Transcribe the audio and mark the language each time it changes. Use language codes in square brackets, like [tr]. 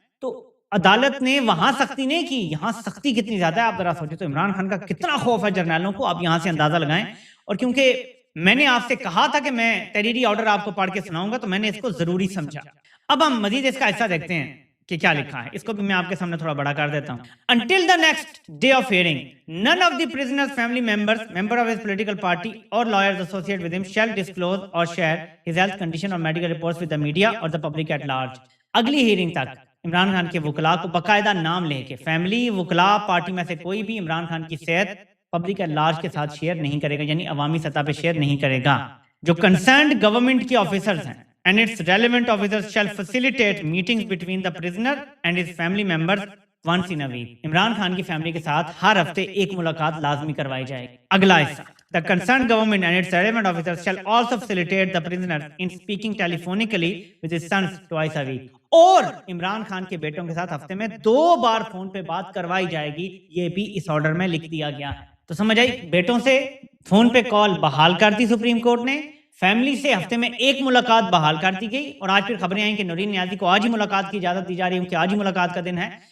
[ur] تو عدالت نے وہاں سختی نہیں کی، یہاں سختی کتنی زیادہ ہے آپ ذرا سوچیں. تو عمران خان کا کتنا خوف ہے جرنیلوں کو، آپ یہاں سے اندازہ لگائیں. اور کیونکہ میں نے آپ سے کہا تھا کہ میں تحریری آرڈر آپ کو پڑھ کے سناؤں گا تو میں نے اس کو ضروری سمجھا. اب ہم مزید اس کا حصہ دیکھتے ہیں کہ کیا لکھا ہے. اس کو بھی میں آپ کے سامنے تھوڑا بڑا کر دیتا ہوں. [en] Until the next day of hearing, none of the prisoner's family members, member of his political party or lawyers associated with him shall disclose or share his health condition or medical reports with the media or the public at large. [ur] اگلی hearing تک عمران خان کے وکلاء کو باقاعدہ نام لے کے family, وکلاء، پارٹی میں سے کوئی بھی عمران خان کی صحت پبلک ایٹ لارج کے ساتھ شیئر نہیں کرے گا، یعنی عوامی سطح پہ شیئر نہیں کرے گا. جو کنسرنڈ گورنمنٹ کے آفیسرز ہیں [en] and its relevant officers shall facilitate meetings between the prisoner and his family members once in a week. [ur] Imran Khan کی فیملی کے ساتھ ہر ہفتے ایک ملاقات لازمی کروائی جائے گی. اگلا حصہ. [en] The concerned government and its relevant officers shall also facilitate the prisoner in speaking telephonically with his sons twice a week. [ur] اور عمران خان کے بیٹوں کے ساتھ ہفتے میں 2 بار فون پہ بات کروائی جائے گی. یہ بھی اس آرڈر میں لکھ دیا گیا ہے. تو سمجھ آئی، بیٹوں سے فون پہ کال بحال کر دی سپریم کورٹ نے، فیملی سے ہفتے میں ایک ملاقات بحال کر دی گئی، اور آج پھر خبریں آئیں کہ نورین نیازی کو آج ہی ملاقات کی اجازت دی جا رہی ہے کہ آج ہی ملاقات کا دن ہے.